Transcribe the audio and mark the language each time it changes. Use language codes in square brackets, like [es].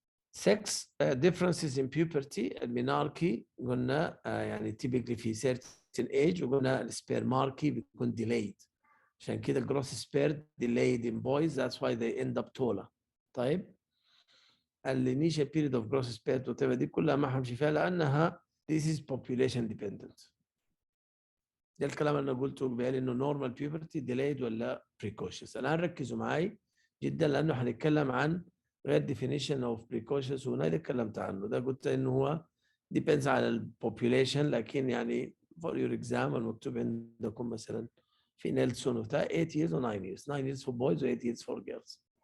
[en] Sex differences in puberty, [ar] المناركي قلنا يعني [en] typically في certain age, [ar] وقلنا السبيرماركي بيكون [en] delayed. [ar] عشان كده [en] growth spurt delayed in boys, that's why they end up taller. [ar] طيب. الانيشال period of growth spurt whatever دي كلها ما حمشي فيها لأنها [en] this is population dependent. [ar] ده الكلام اللي أنا قلته قبل إنه [en] normal puberty delayed [ar] ولا precocious. الآن ركزوا معي جدا لأنه حنتكلم عن غير [en] definition of precocious [ar] وهنا اللي اتكلمت عنه. ده قلت إنه هو depends على البوبوليشن لكن يعني [en] for your exam [ar] المكتوب عندكم مثلا في نيلسون وبتاع 8 years و 9 years. [en] 9 years for boys و 8 years for girls.